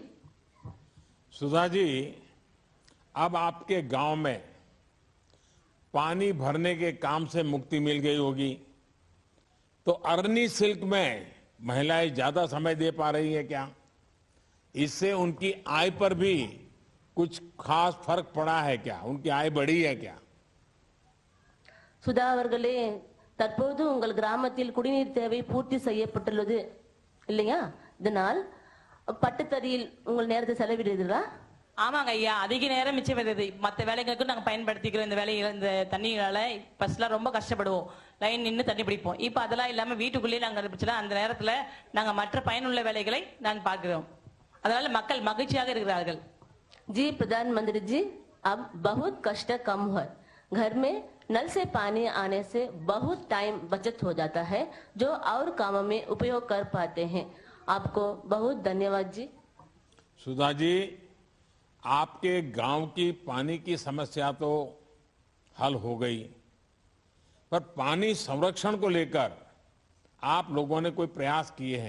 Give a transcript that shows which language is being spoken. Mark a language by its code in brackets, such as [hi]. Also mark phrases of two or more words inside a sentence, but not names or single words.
[hi] सुधा जी, अब आपके गांव में पानी भरने के काम से मुक्ति मिल गई होगी, तो अरनी सिल्क में महिलाएं ज्यादा समय दे पा रही है क्या? इससे उनकी आय पर भी कुछ खास फर्क पड़ा है क्या? उनकी आय बढ़ी है क्या? [ta] சுதா அவர்களே, தற்போது உங்கள் கிராமத்தில் குடிநீர் தேவை பூர்த்தி செய்யப்பட்டுள்ளது இல்லையா? இதனால் பட்டுத்தறியில் உங்கள் நேரத்தை செலவிடுகிறீர்களா? ஆமாங்க ஐயா, அதிக நேரம் மிச்சம் வருது. மற்ற வேலைகளுக்கும் நாங்கள் பயன்படுத்திக்கிறோம். இந்த வேலைகள் இந்த தண்ணியால ஃபர்ஸ்ட்லாம் ரொம்ப கஷ்டப்படுவோம். லைன் நின்று தண்ணி பிடிப்போம். இப்போ அதெல்லாம் இல்லாம வீட்டுக்குள்ளேயே நாங்கள் பிடிச்சலாம். அந்த நேரத்துல நாங்க மற்ற பயனுள்ள வேலைகளை நான் பார்க்கிறோம். அதனால மக்கள் மகிழ்ச்சியாக இருக்கிறார்கள். [hi] जी प्रधानमंत्री जी, अब बहुत कष्ट कम है। घर में नल से पानी आने से बहुत टाइम बचत हो जाता है, जो और कामों में उपयोग कर पाते हैं। आपको बहुत धन्यवाद जी। सुधा जी, आपके गांव की पानी की समस्या तो हल हो गई, पर पानी संरक्षण को लेकर आप लोगों ने कोई प्रयास किए हैं?